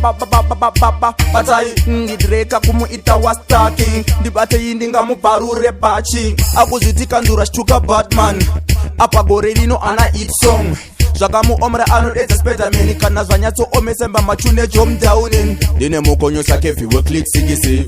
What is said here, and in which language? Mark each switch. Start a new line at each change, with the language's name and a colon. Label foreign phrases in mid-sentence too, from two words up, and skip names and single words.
Shona: Ba, ba, ba, ba, ba, batai. Ndidreka kumuita wa staki. Ndibatei ndingamubvarure bhachi. Akuzviti kandura shtuka Batman. Apa gore rino ana
English: hit song.
Shona: Zvakamuomera anodedza Spiderman. Kana zvanyatsoomesa mba machune Jom Down. Ndine mukonyosa Kevin we Click six.